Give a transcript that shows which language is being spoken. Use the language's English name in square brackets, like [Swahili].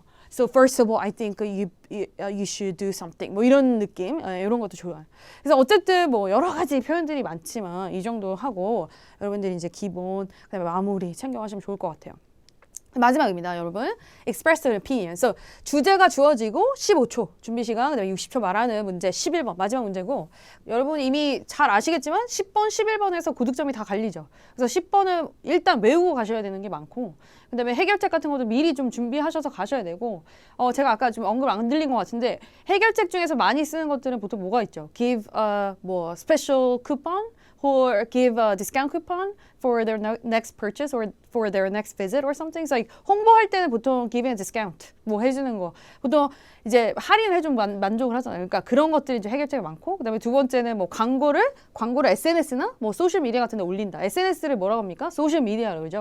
[English] So first of all, I think you should do something. [Korean] 뭐 이런 느낌, 이런 것도 좋아요. 그래서 어쨌든 뭐 여러 가지 표현들이 많지만 이 정도 하고 여러분들이 이제 기본, 그다음에 마무리 챙겨가시면 좋을 것 같아요. 마지막입니다, 여러분. [English] Express your opinion. [Korean] So, 주제가 주어지고 15초 준비 시간, 그다음에 60초 말하는 문제 11번 마지막 문제고 여러분 이미 잘 아시겠지만 10번, 11번에서 고득점이 다 갈리죠. 그래서 10번은 일단 외우고 가셔야 되는 게 많고 그다음에 해결책 같은 것도 미리 좀 준비하셔서 가셔야 되고 제가 아까 좀 언급 안 들린 것 같은데 해결책 중에서 많이 쓰는 것들은 보통 뭐가 있죠? [English] Give 뭐 special coupon or give a discount coupon for their next purchase or for their next visit or something. [Korean] So like 홍보할 때는 보통 giving a discount 뭐 해주는 거 보통 이제 할인해 좀 만족을 하잖아요. 그러니까 그런 것들이 이제 해결책이 많고 그다음에 두 번째는 뭐 광고를 SNS나 뭐 소셜 미디어 같은 데 올린다. SNS를 뭐라고 합니까? 소셜 미디어라고 그러죠.